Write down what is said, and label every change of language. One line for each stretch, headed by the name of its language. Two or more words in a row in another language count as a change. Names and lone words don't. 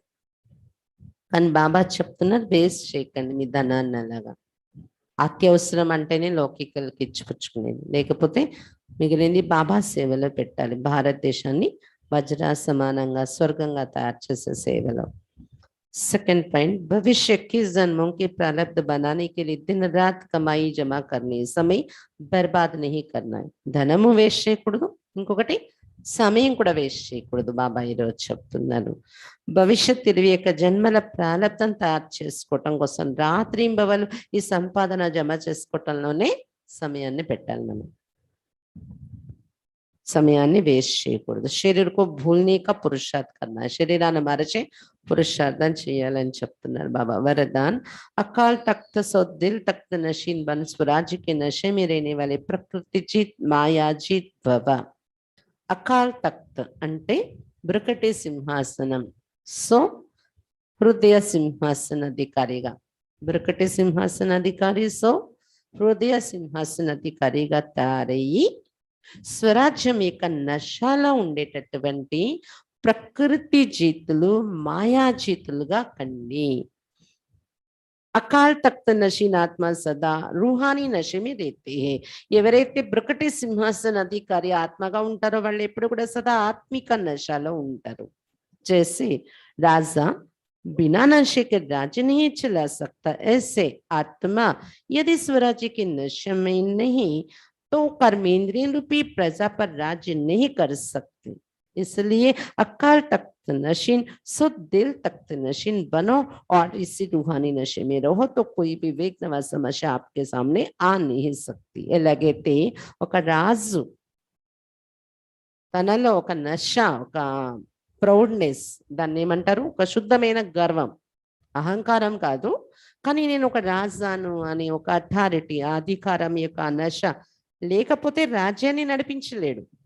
Telugu: కానీ బాబా చెప్తున్నారు వేస్ట్ చేయకండి మీ ధనాన్ని, అలాగా అత్యవసరం అంటేనే లౌకికలకి ఇచ్చిపుచ్చుకునేది, లేకపోతే మిగిలింది బాబా సేవలో పెట్టాలి, భారతదేశాన్ని వజ్ర సమానంగా స్వర్గంగా తయారు చేసే సేవలో।
Hindi: सेकंड पॉइंट, भविष्य के जन्मों के प्रारब्ध बनाने के लिए दिन रात कमाई जमा करने, समय बर्बाद नहीं करना है।
Telugu: ధనము వేస్ట్ చేయకూడదు, ఇంకొకటి సమయం కూడా వేస్ట్ చేయకూడదు। బాబా ఈరోజు చెప్తున్నారు భవిష్యత్ 21 జన్మల ప్రారబ్ధం తయారు చేసుకోవటం కోసం రాత్రింబవలు ఈ సంపాదన జమ చేసుకోవటంలోనే సమయాన్ని పెట్టాలి, మనం సమయాన్ని వేస్ట్ చేయకూడదు।
Hindi: శరీర్ को भूलने का पुरुषार्थ करना है,
Telugu: శరీరాన్ని మరచే పురుషార్థం చేయాలని చెప్తున్నారు బాబా।
Hindi: वरदान, अकाल तख्त सो दिल तख्त नशीन बन स्वराज्य के नशे में रहने वाले प्रकृति जीत माया जीत भव। अकाल तख्त
Telugu: అంటే బ్రకటి సింహాసనం, సో హృదయ సింహాసన అధికారిగా, బ్రకటి సింహాసన అధికారి సో హృదయ సింహాసన అధికారిగా తయారయ్యి స్వరాజ్యం యొక్క నశాలో ఉండేటటువంటి ప్రకృతి జీతులు మాయా జీతులుగా కండి।
Hindi: अकाल तख्त नशीन आत्मा सदा रूहानी नशे में रहते हैं।
Telugu: ఎవరైతే బ్రకటి సింహాసన అధికారి ఆత్మగా ఉంటారో వాళ్ళు ఎప్పుడు కూడా సదా ఆత్మిక నశలో ఉంటారు।
Hindi: जैसे राजा बिना नशे के राज्य नहीं चला सकता, ऐसे आत्मा यदि स्वराज्य के नशे में नहीं तो कर्मेंद्रिय रूपी प्रजा पर राज्य नहीं कर सकते। इसलिए अकाल तख्त नशीन शुद्ध दिल तख्त नशीन बनो और इसी रूहानी नशे में रहो, तो कोई भी विघ्न व समस्या आपके सामने आ नहीं सकती।
Telugu: ఎలాగైతే ఒక రాజు తనలో ఒక నశ, ఒక ప్రౌడ్నెస్, దాన్ని ఏమంటారు, ఒక శుద్ధమైన గర్వం, అహంకారం కాదు, కానీ నేను ఒక రాజాను అని ఒక అథారిటీ, అధికారం యొక్క నశ లేకపోతే రాజ్యాన్ని నడిపించలేడు।